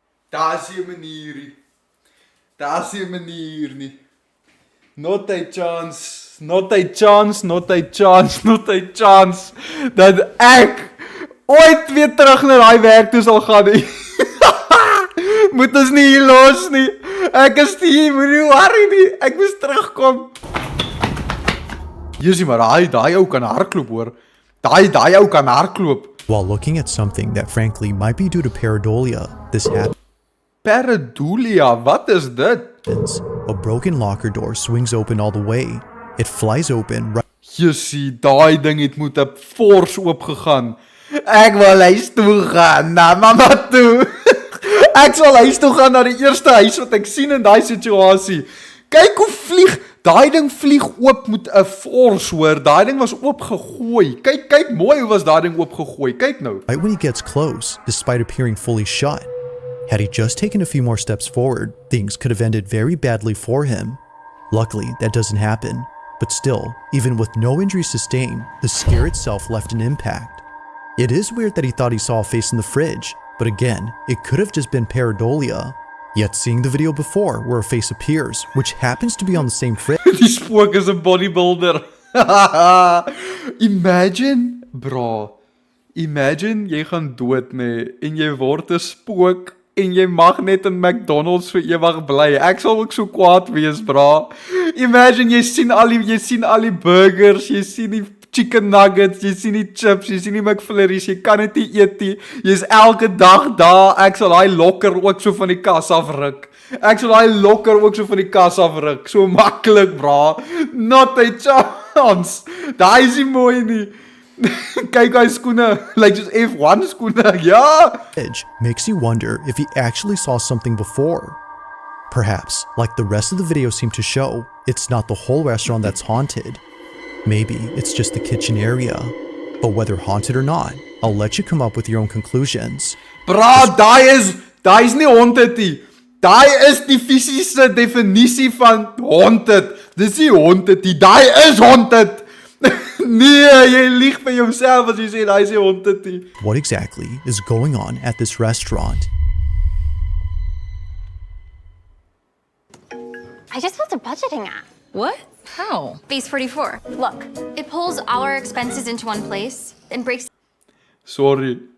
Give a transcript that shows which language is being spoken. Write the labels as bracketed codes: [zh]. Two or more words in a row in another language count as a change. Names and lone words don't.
[af] Daar's nie 'n manier nie. Daar's nie 'n manier nie. [en] Not a chance, not a chance, not a chance, not a chance [af] dat ek ooit weer terug na daai werk toe sal gaan nie. Moet ons nie hier los nie. Ek is hier, moenie worry nie. Ek moet terugkom. Jesusie, maar daai ou kan hardloop hoor. Daai ou kan hardloop. [en] While looking at something that frankly might be due to pareidolia, this [af] Pareidolia, wat is dit? [en] happens. A broken locker door swings open all the way. It flies open right [af] Jesusie, daai ding het moet 'n fors oop gegaan. Ek wil huis toe gaan, na mamma toe. Ek sal huis toe gaan na die eerste huis wat ek sien in daai situasie. Kyk hoe vlieg, daai ding vlieg oop met 'n fors hoor. Daai ding was oopgegooi. Kyk mooi hoe was daai ding oopgegooi. Kyk nou. [en] when he gets close, despite appearing fully shut. Had he just taken a few more steps forward, things could have ended very badly for him. Luckily, that doesn't happen. But still, even with no injuries sustained, the scare itself left an impact. It is weird that he thought he saw a face in the fridge, but again, it could have just been pareidolia. Yet seeing the video before where a face appears, which happens to be on the same fridge, [af] Die spook is 'n bodybuilder. [en] Imagine, bro. [af] Imagine jy gaan dood en jy word 'n spook en jy mag net in McDonald's vir ewig bly. Ek sal ook so kwaad wees, bro. Imagine jy sien al die burgers, jy sien die [en] chicken nuggets, [af] jy sien die chips, jy sien die McFlurries, jy kan dit nie eet nie. Jy's elke dag daar. Ek sal daai lokker ook so van die kas afruk. So maklik, bra. [en] Not a chance. [af] Daai is nie mooi nie. Kyk hy skoene, [en] like just [af] F1 skoene. Ja. [en] makes you wonder if he actually saw something before. Perhaps, like the rest of the video seemed to show, it's not the whole restaurant that's haunted. Maybe it's just the kitchen area. But whether haunted or not, I'll let you come up with your own conclusions. [af] Bra, daai is nie haunted nie. Daai is die fisiese definisie van haunted. Dis nie haunted nie. Daai is haunted. Nee, jy lieg vir jouself as jy sê daai is nie haunted nie. [en] What exactly is going on at this restaurant? I just built a budgeting app. What? How? Base 44. Look, it pulls all our expenses into one place and breaks. Sorry.